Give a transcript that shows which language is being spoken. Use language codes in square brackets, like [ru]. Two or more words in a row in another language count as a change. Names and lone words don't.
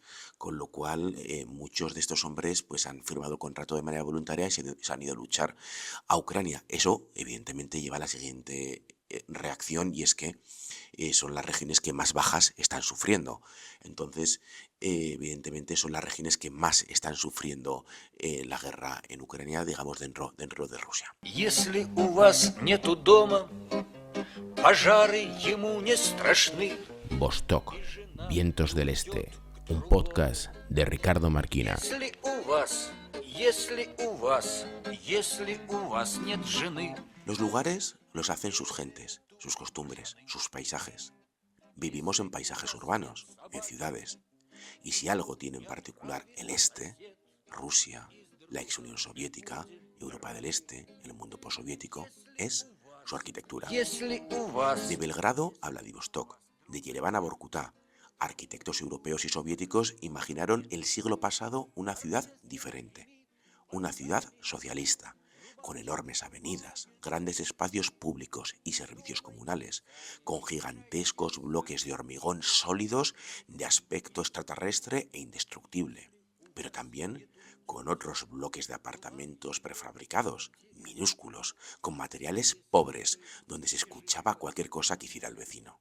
[es] Con lo cual, muchos de estos hombres pues han firmado contrato de manera voluntaria y se han ido a luchar a Ucrania. Eso, evidentemente, lleva a la siguiente reacción, y es que son las regiones que más bajas están sufriendo. Entonces, evidentemente, son las regiones que más están sufriendo la guerra en Ucrania, digamos, dentro de Rusia. [ru] Если у вас нету дома, пожары ему не страшны. [es] Vostok, Vientos del Este, un podcast de Ricardo Marquina. [ru] Если у вас нет жены. [es] Los lugares los hacen sus gentes, sus costumbres, sus paisajes. Vivimos en paisajes urbanos, en ciudades. Y si algo tiene en particular el Este, Rusia, la ex Unión Soviética, Europa del Este, el mundo postsoviético, es su arquitectura. [ru] Если у вас [es] De Belgrado a Vladivostok, de Yerevan a Vorkutá, arquitectos europeos y soviéticos imaginaron el siglo pasado una ciudad diferente, una ciudad socialista, con enormes avenidas, grandes espacios públicos y servicios comunales, con gigantescos bloques de hormigón sólidos de aspecto extraterrestre e indestructible, pero también con otros bloques de apartamentos prefabricados, minúsculos, con materiales pobres, donde se escuchaba cualquier cosa que hiciera el vecino.